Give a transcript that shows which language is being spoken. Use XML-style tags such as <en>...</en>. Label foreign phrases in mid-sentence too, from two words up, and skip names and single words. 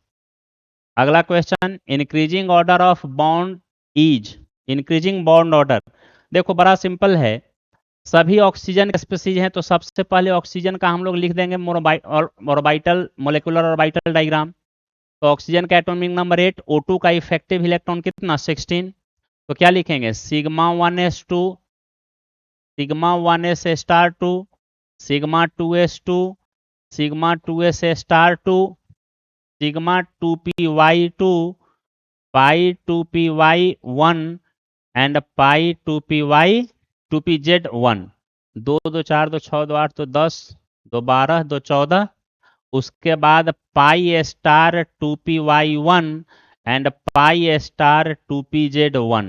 <en>अगला question, increasing order of bond is, increasing bond order.</en> <hi>देखो बड़ा सिंपल है, सभी ऑक्सीजन के स्पीसीज हैं तो सबसे पहले ऑक्सीजन का हम लोग लिख देंगे ऑर्बिटल,</hi> <en>molecular orbital diagram.</en> <hi>तो ऑक्सीजन का</hi> <en>atomic number</en> <hi>8, O2 का</hi> <en>effective electron</en> <hi>कितना 16। तो क्या लिखेंगे,</hi> <en>σ1s2, σ1s*2, σ2s2, σ2s*2, σ2py2, π2py1 एंड π2pz1। 2 2 4 2 6 2 8 2 10 2 12 2 14।</en> <hi>उसके बाद π*2py1 एंड π*2pz1।</hi>